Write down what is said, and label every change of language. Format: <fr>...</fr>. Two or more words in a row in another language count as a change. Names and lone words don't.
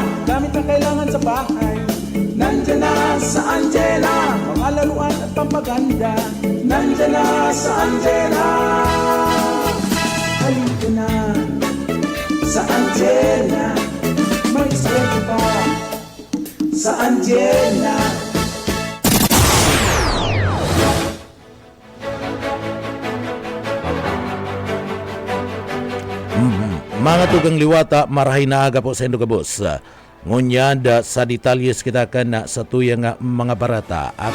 <tl>Gamit na kailangan sa bahay, nandyan na sa Angela. Mga laruan at pampaganda, nandyan na sa Angela. Halika na sa Angela, may sweldo pa sa Angela.</tl> <bik>Mga tugang liwata, marahay na aga po sa Indogabos. Ngunyad sa detalyes kita kan sa tuyang mga barata.</bik>